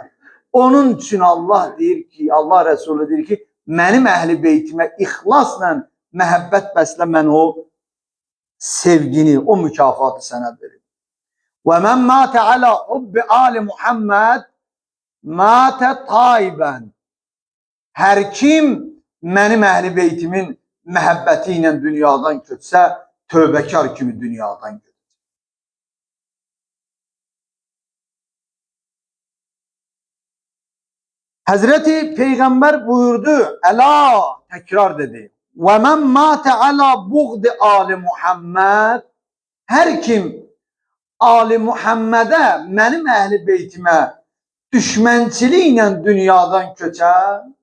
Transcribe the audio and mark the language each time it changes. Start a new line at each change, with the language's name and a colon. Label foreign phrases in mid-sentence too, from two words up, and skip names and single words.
Azerbaijani: Onun üçün Allah deyir ki, Allah Resulü deyir ki, mənim əhli beytimə ixlasla məhəbbət bəslə, mən o sevgini, o mükafatı sənə verir.
Arabic: ومن مات على حب آل محمد مات تائبا.
Azerbaijani: Hər kim mənim əhli beytimin məhəbbəti ilə dünyadan köçsə, tövbəkar kimi dünyadan köçsə.
Turkish: Hazreti Peygamber buyurdu, Ela, tekrar dedi.
Arabic: ومن مات على بغض آل محمد.
Turkish: Her kim Ali Muhammed'e, benim ehli beytime düşmençiliğiyle dünyadan köçer.